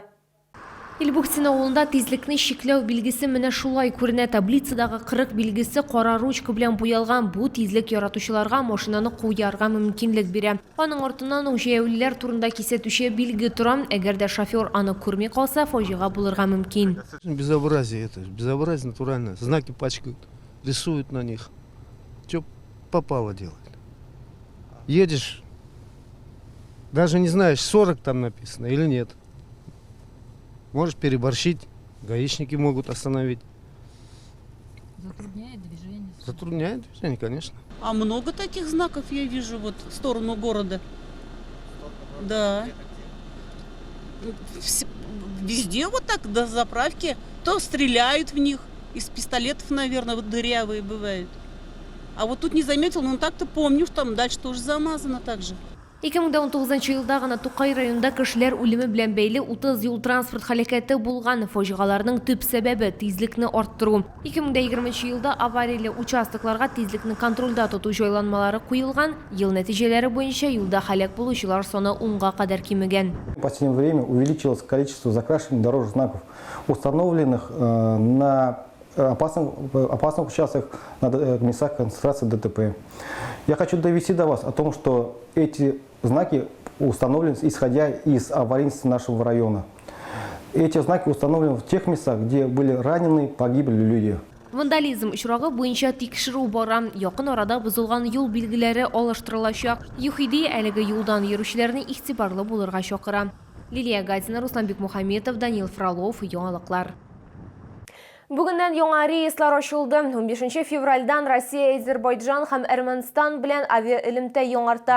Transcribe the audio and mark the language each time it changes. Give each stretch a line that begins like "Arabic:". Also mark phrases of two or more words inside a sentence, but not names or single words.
Tatar: Илбухтин авылында тизлекне шикләү билгесе менә шулай күренә. Таблицадагы 40 билгесе кара ручка белән буялган. Бу тизлек яратучыларга машинаны куярга мөмкинлек бирә. Аның артыннан ук җәяүлеләр турында кисәтүче билге тора. Әгәр дә шофер аны күрми калса, фаҗига булырга мөмкин.
Russian: Безобразие это, безобразие натуральное. Знаки пачкают, рисуют на них. Что попало делать? Едешь, даже не знаешь, 40 там написано или нет. Можешь переборщить, гаишники могут остановить. Затрудняет движение? Затрудняет движение, конечно. А много таких знаков я вижу вот в сторону города. Да. Везде вот так до заправки. То стреляют в них. Из пистолетов, наверное, вот дырявые бывают. А вот тут не заметил, но так-то помню, что там дальше тоже замазано так же.
Tatar: 2019 елда гына Тукай районында кешеләр үлеме белән бәйле 30 юл транспорт һәлакәте булган. Фаҗигаларның төп сәбәбе тизлекне арттыру. 2020 елда аварияле участокларга тизлекне контрольдә тоту җайланмалары куелган. Ел нәтиҗәләре буенча юлда һәлак булучылар саны 10-га кадәр кимегән.
Russian: В последнее время увеличилось количество закрашенных дорожных знаков, установленных на опасных участках на местах концентрации ДТП. Я хочу довести до вас о том, что эти знаки установлены, исходя из аварийности нашего района. Эти знаки установлены в тех местах, где были ранены, погибли люди.
Tatar: Вандализм очрагы буенча тикшерү бара. Якын арада бузылган юл билгеләре алыштырылачак. ЮХИДИ әлеге юлдан йөрүчеләрне игътибарлы булырга чакыра. Лилия Гатина, Русланбек Мухамметов, Данил Фролов, яңалыклар. Бүгеннән яңа рейслар ачылды. 15 февральдан Россия, Азербайджан һәм Әрмәнстан белән авиаэлемтә яңарта.